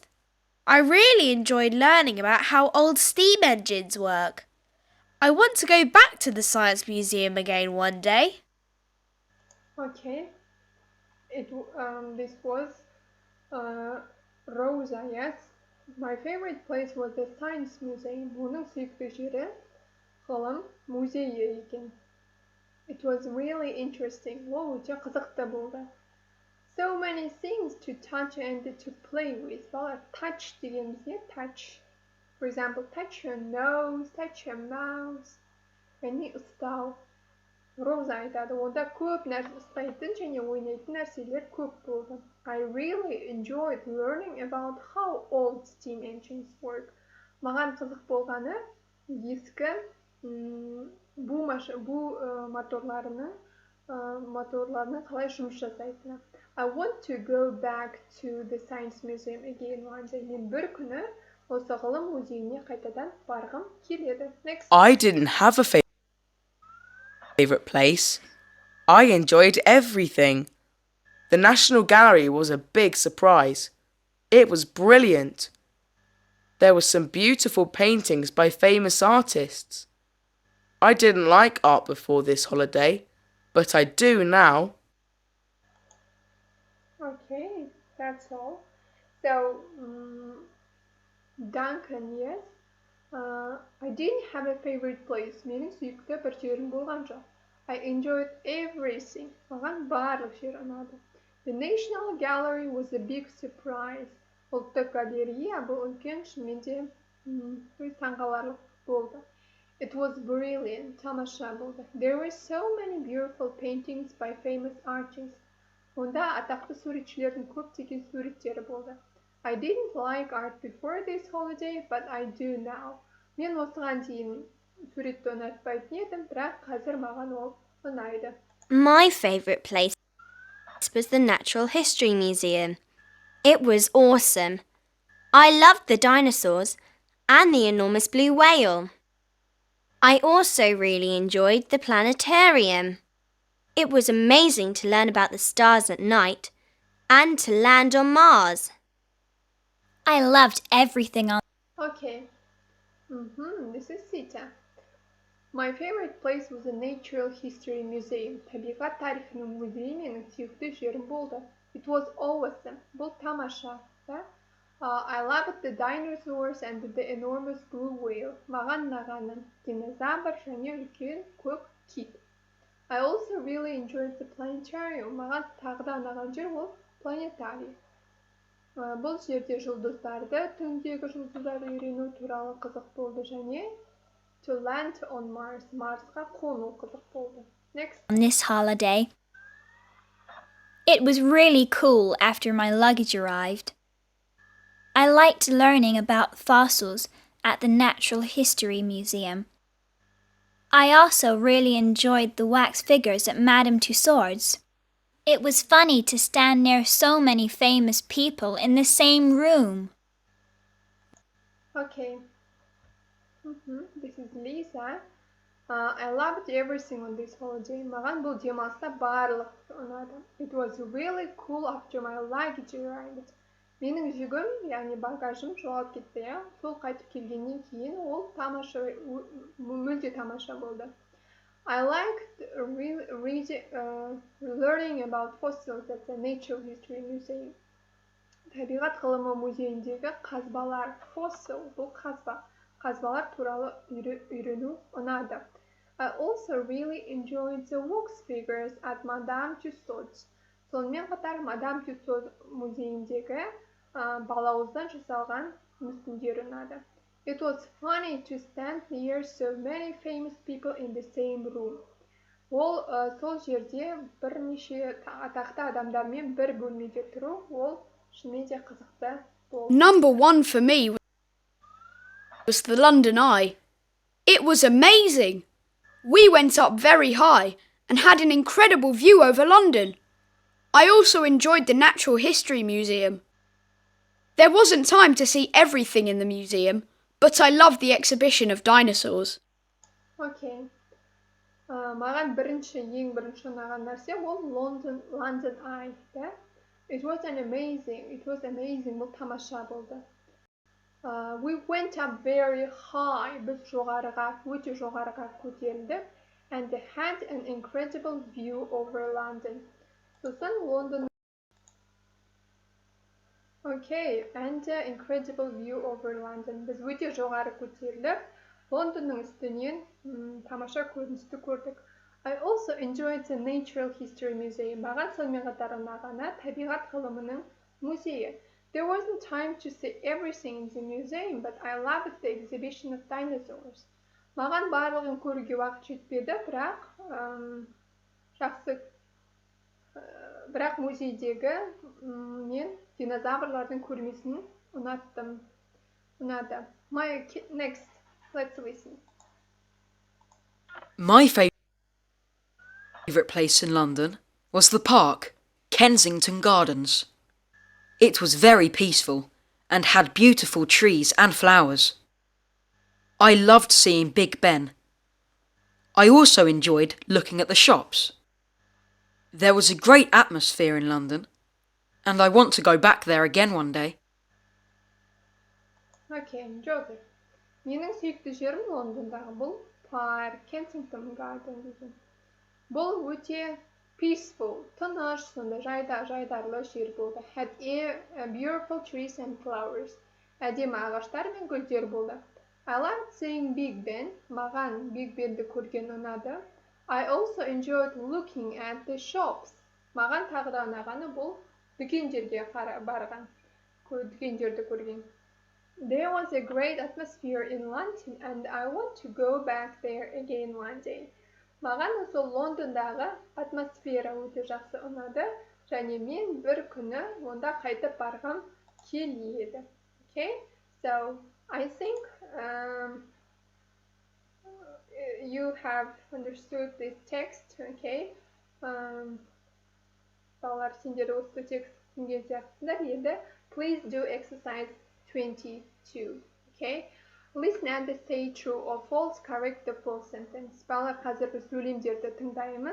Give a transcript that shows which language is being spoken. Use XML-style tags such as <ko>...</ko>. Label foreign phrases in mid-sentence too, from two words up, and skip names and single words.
<en>I really enjoyed learning about how old steam engines work. I want to go back to the Science Museum again one day. Okay, this was Rosa, yes. My favorite place was the Science Museum.</en> <kk>Оның сүйікті жері ғылым музейі екен.</kk> <en>It was really interesting.</en> <kk>Ол өте қызықты болды.</kk> <en>So many things to touch and to play with.</en> <kk>Балалар, touch дегеніміз не?</kk> <en>Touch. For example, touch your nose, touch your mouth.</en> <kk>Яғни ұстау. Роза айтады, онда көп нәрсе ұстайтын және ойнайтын нәрселер көп болды.</kk> <en>I really enjoyed learning about how old steam engines work.</en> <kk>Маған қызық болғаны ескі моторларының қалай жұмыс жасайтыны.</kk> <en>I want to go back to the Science Museum again one day.</en> <kk>Мен бір күні осы ғылым музейіне қайтадан барғым келеді.</kk> <en>Next. I didn't have a favourite place. I enjoyed everything. The National Gallery was a big surprise. It was brilliant. There were some beautiful paintings by famous artists. I didn't like art before this holiday, but I do now. Okay, that's all. So, Duncan, yes. I didn't have a favorite place.</en> <kk>Менің сүйікті бір жерім болған жоқ.</kk> <en>I enjoyed everything.</en> <kk>Маған барлық жер ұнады.</kk> <en>The National Gallery was a big surprise.</en> <kk>Ұлттық галерея бұл үлкен шынымен де таңғаларлық болды.</kk> <en>It was brilliant.</en> <kk>Тамаша болды.</kk> <en>There were so many beautiful paintings by famous artists.</en> <kk>Онда атақты суретшілердің көптеген суреттері болды.</kk> <en>I didn't like art before this holiday, but I do now.</en> <kk>Мен осыған дейін суретті ұнатпайтын едім, бірақ қазір маған ол ұнайды.</kk> <en>My favourite place was the Natural History Museum. It was awesome. I loved the dinosaurs and the enormous blue whale. I also really enjoyed the planetarium. It was amazing to learn about the stars at night and to land on Mars. I loved everything on. Okay. This is Sita. My favorite place was the Natural History Museum.</en> <kk>Табиғат тарихының музейі менің сүйікті жерім болды.</kk> <en>It was awesome.</en> <kk>Бұл тамаша.</kk> <en>I loved the dinosaurs and the enormous blue whale.</en> <kk>Маған ұнағаны динозавр және үлкен көк кит.</kk> <en>I also really enjoyed the planetarium.</en> <kk>Маған тағы да ұнаған жер ол планетарий. Бұл жерде жұлдыздарды, түндегі жұлдыздарды үйрену туралы қызық болды және</kk> <en>to land on Mars,</en> <kk>Марсқа қону қызық болды.</kk> <en>Next. On this holiday, it was really cool after my luggage arrived. I liked learning about fossils at the Natural History Museum. I also really enjoyed the wax figures at Madame Tussauds. It was funny to stand near so many famous people in the same room. Okay. This is Lisa. I loved everything on this holiday.</en> <kk>Маған бұл демалыста барлық ұнады.</kk> <en>It was really cool after my luggage arrived.</en> <kk>Менің жүгім, яғни багажым жоғалып кетті, иә. Сол қайтып келгеннен кейін ол тамаша, мүлде тамаша болды.</kk> <en>I liked learning about fossils at the Natural History Museum.</en> <kk>Табиғат ғылымы музейіндегі қазбалар, fossil, бұл қазба. Қазбалар туралы үйрену ұнады.</kk> <en>I also really enjoyed the wax figures at Madame Tussauds.</en> <kk>Сонымен қатар Madame Tussauds музейіндегі балауыздан жасалған мүсіндер ұнады.</kk> <en>It was funny to stand near so many famous people in the same room.</en> <kk>Ол сол жерде бірнеше атақты адамдармен бір бөлмеде тұру, ол шынымен де қызықты болды.</kk> <en>Number one for me was the London Eye. It was amazing. We went up very high and had an incredible view over London. I also enjoyed the Natural History Museum. There wasn't time to see everything in the museum, but I loved the exhibition of dinosaurs.</en> <kk>Okay. Маған ең бірінші ұнаған нәрсе ол London Eye.</kk> <en>It was amazing,</en> <kk>бұл тамаша болды.</kk> <en>We went up very high,</en> <kk>біз өте жоғарыға көтерілдік,</kk> <en>and they had an incredible view over London.</en> <kk>Сосын Лондон.</kk> <en>Okay, and an incredible view over London.</en> <kk>Біз өте жоғары көтеріліп, Лондонның үстінен тамаша көріністі көрдік.</kk> <en>I also enjoyed the Natural History Museum.</en> <kk>Маған сонымен қатар ұнағаны табиғат ғылымының музейі.</kk> <en>There wasn't time to see everything in the museum, but I loved the exhibition of dinosaurs.</en> <kk>Маған барлығын көруге уақыт жетпеді, бірақ музейдегі мен динозаврлардың көрмесін ұнады.</kk> <en>Next, let's listen. My favourite place in London was the park, Kensington Gardens. It was very peaceful and had beautiful trees and flowers. I loved seeing Big Ben. I also enjoyed looking at the shops. There was a great atmosphere in London, and I want to go back there again one day. Okay, Joseph.</en> <kk>Менің сүйікті жерім Лондондағы бұл парк, Kensington Garden деген. Бұл өте peaceful, тыныш, сонда жайдарлы жер болды.</kk> <en>Had beautiful trees and flowers.</en> <kk>Әдемі ағаштар мен гүлдер болды.</kk> <en>I liked seeing Big Ben.</en> <kk>Маған Big Benді көрген ұнады.</kk> <en>I also enjoyed looking at the shops.</en> <kk>Маған тағы да ұнағаны бұл дүкендерге барған. Дүкендерді көрген.</kk> <en>There was a great atmosphere in London and I want to go back there again one day.</en> <kk>Маған сол Лондондағы атмосфера өте жақсы ұнады, және мен бір күні онда қайтып барғым келеді.</kk> <en>Okay? So, I think you have understood this text, okay?</en> <kk>Балалар, сендер осы текст түсінген сияқтысыңдар енді.</kk> <en>Please do exercise 22, okay? Listen and say true or false, correct the full sentence.</en> <kk>Балалар, қазір біз сөйлемдерді тыңдаймыз.</kk>